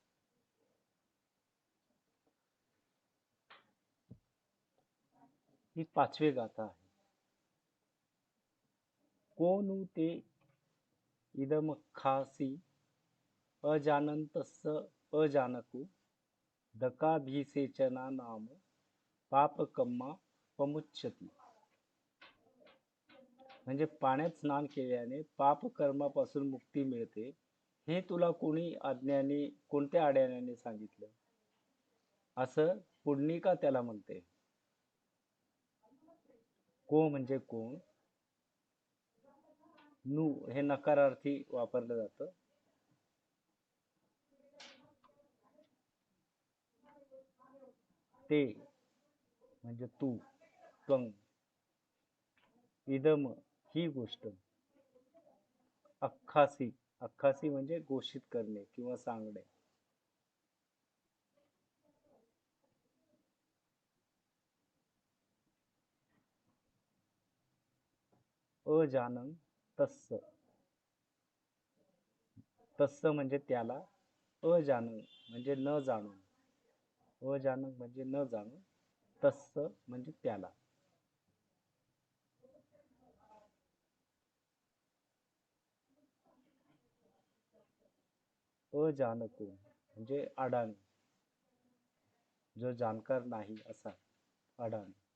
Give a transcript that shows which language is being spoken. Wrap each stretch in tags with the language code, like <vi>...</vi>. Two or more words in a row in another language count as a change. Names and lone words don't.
<mr>ही पाचवी गाथा आहे.</mr> <pi>कोनु ते इदम खासी अजानंतस्स अजानकु दकाभिसेचना नाम पापकम्मा पमुच्चती.</pi> <mr>म्हणजे पाण्यात स्नान केल्याने पाप कर्मापासून मुक्ती मिळते हे तुला कोणत्या अड्याण्याने सांगितलं, असं पुंडलिका त्याला म्हणते. को म्हणजे कोण, नु हे नकारार्थी वापरलं जातं. ते म्हणजे तू, त्वं, इदम ही गोष्ट, अख्खासी, अख्खासी म्हणजे घोषित करणे किंवा सांगणे.</mr> <pi>अजानं तस्स,</pi> <mr>तस्स म्हणजे त्याला, अजानं म्हणजे न जाणून, अजानं म्हणजे न जाणून, तस्स म्हणजे त्याला. अजानको म्हणजे अडाणी, जो जाणकार नाही असा, अडाणी.</mr>